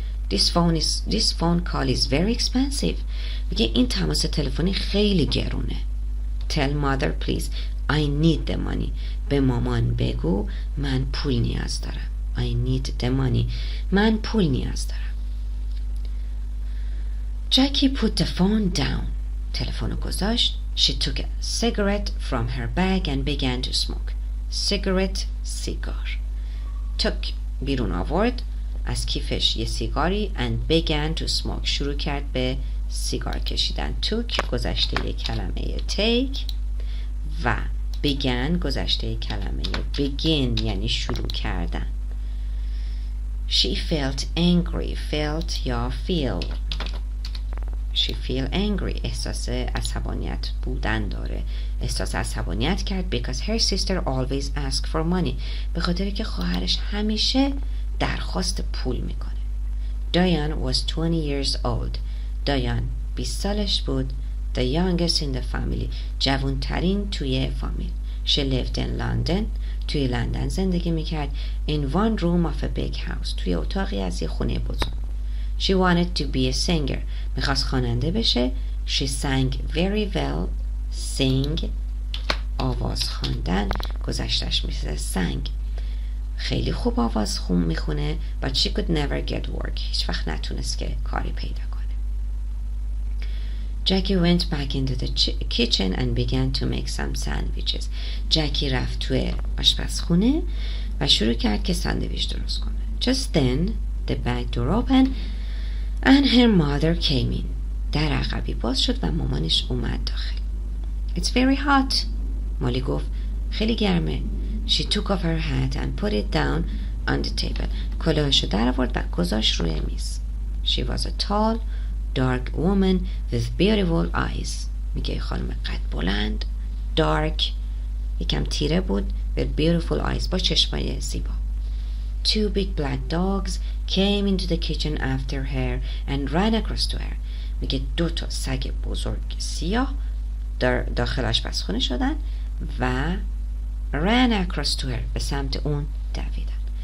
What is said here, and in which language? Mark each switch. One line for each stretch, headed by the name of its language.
English: This phone call is very expensive.
Persian: میگه این تماس تلفنی خیلی گرونه.
English: Tell mother please I need the money.
Persian: به مامان بگو من پول نیاز دارم.
English: I need the money.
Persian: من پول نیاز دارم.
English: Jackie put the phone down.
Persian: تلفن رو گذاشت.
English: She took a cigarette from her bag and began to smoke.
Persian: Cigarette سیگار. Took بیرون آورد از کیفش یه سیگاری
English: and began to smoke.
Persian: شروع کرد به سیگار کشیدن. took گذشته یه کلمه take و began گذشته کلمه begin یعنی شروع کردن.
English: She felt angry. felt یا feel. She feel angry.
Persian: احساس عصبانیت بودن داره. احساس عصبانیت کرد
English: because her sister always asked for money.
Persian: به خاطر که خواهرش همیشه درخواست پول میکنه.
English: Diane was 20 years old.
Persian: Diane 20 سالش بود.
English: The youngest in the family.
Persian: جوانترین توی فامیل.
English: She lived in London.
Persian: توی لندن زندگی میکرد.
English: In one room of a big house.
Persian: توی اتاقی از یه خونه بزرگ.
English: She wanted to be a singer.
Persian: میخواست خواننده بشه.
English: She sang very well.
Persian: Sing آواز خواندن گذشتش میشه sang. خیلی خوب آواز میخونه.
English: But she could never get work.
Persian: هیچ وقت نتونست که کاری پیدا کنه.
English: Jackie went back into the kitchen and began to make some sandwiches.
Persian: جکی رفت توی آشپزخونه و شروع کرد که ساندویچ درست کنه.
English: Just then the back door opened and her mother came in.
Persian: در عقبی باز شد و مامانش اومد داخل.
English: It's very hot.
Persian: مالی گفت خیلی گرمه.
English: She took off her hat and put it down on the table.
Persian: کلاهشو در آورد و گذاشت روی میز.
English: She was a tall, dark woman with beautiful eyes.
Persian: میگه خانم قد بلند، dark، یکم تیره بود،
English: with beautiful eyes،
Persian: با چشمای زیبا.
English: Two big black dogs came into the kitchen after her and ran across to her.
Persian: میگه 2 تا سگ بزرگ سیاه در داخل آشپزخونه شدن و
English: ran across to her
Persian: به سمت اون دویدن.